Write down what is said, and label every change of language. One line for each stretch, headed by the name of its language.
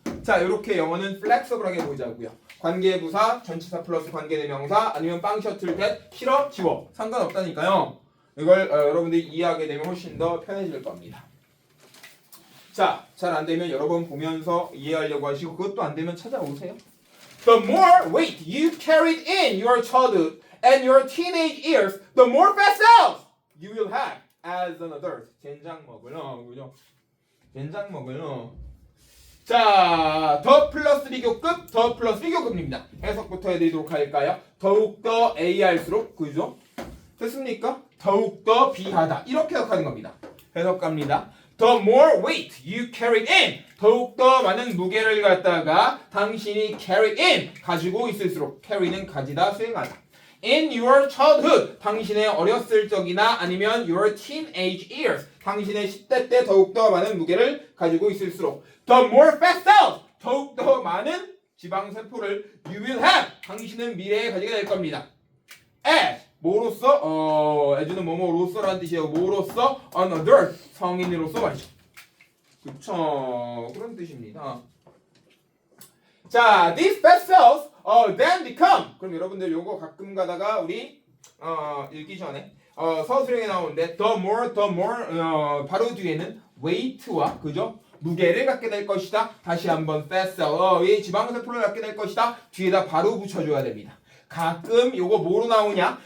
Korean: 자, 이렇게 영어는 flexible하게 보자고요. 관계부사, 전치사 플러스 관계대명사 아니면 빵 셔틀 that 싫어? 지워. 상관없다니까요. 이걸 여러분들이 이해하게 되면 훨씬 더 편해질 겁니다. 자, 잘 안 되면 여러 번 보면서 이해하려고 하시고 그것도 안 되면 찾아오세요.
English: The more weight you carried in your childhood and your teenage years, the more fat cells you will have as an adult.
Korean: 젠장 먹을러, 그죠? 젠장 먹을러. 자, 더 플러스 비교급, 더 플러스 비교급입니다. 해석부터 해드리도록 할까요? 더욱더 A할수록, 그죠? 됐습니까? 더욱더 B하다. 이렇게 해석하는 겁니다. 해석 갑니다.
English: The more weight you carried in.
Korean: 더욱더 많은 무게를 갖다가 당신이
English: carry in.
Korean: 가지고 있을수록. carry는 가지다, 수행하다.
English: In your childhood.
Korean: 당신의 어렸을 적이나 아니면
English: your teenage years.
Korean: 당신의 10대 때 더욱더 많은 무게를 가지고 있을수록.
English: The more fat cells.
Korean: 더욱더 많은 지방세포를
English: you will have.
Korean: 당신은 미래에 가지게 될 겁니다. As. 뭐로써? as는 뭐뭐로써라는 뜻이에요. 뭐로써?
English: an adult.
Korean: 성인으로서 말이죠. 그쵸. 그런 뜻입니다.
English: 자, these fat cells then become.
Korean: 그럼 여러분들 요거 가끔 가다가 우리 읽기 전에 서술형에 나오는데 the more 바로 뒤에는 weight와 그죠? 무게를 갖게 될 것이다. 다시 한번 fat cell 이 지방세포를 갖게 될 것이다. 뒤에다 바로 붙여줘야 됩니다. 가끔 요거 뭐로 나오냐?